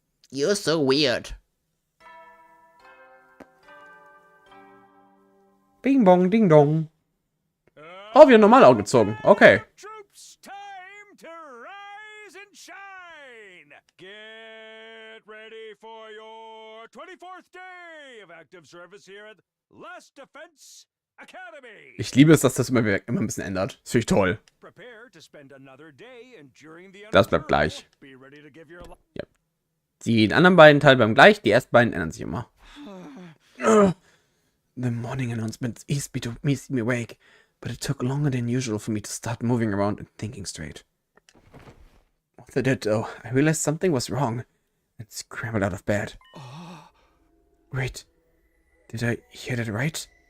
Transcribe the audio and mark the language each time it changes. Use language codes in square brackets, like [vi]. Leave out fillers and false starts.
[en] You're so weird. Bing bong, ding dong. [de] Oh, wir haben normal aufgezogen. Okay. [en] Troops, time to rise and shine. Get ready for your 24th day of active service here at Last Defense Academy. [de] Ich liebe es, dass das immer ein bisschen ändert. Das finde ich toll. [en] Prepare to spend another day and during the [de] Das bleibt gleich. [en] be ready to give your [de] Ja. Die anderen beiden Teile bleiben gleich, die ersten beiden ändern sich immer. [en] The morning announcement eased me to keep me awake, but it took longer than usual for me to start moving around and thinking straight. Once I did, though, I realized something was wrong and scrambled out of bed. Wait, did I hear that right?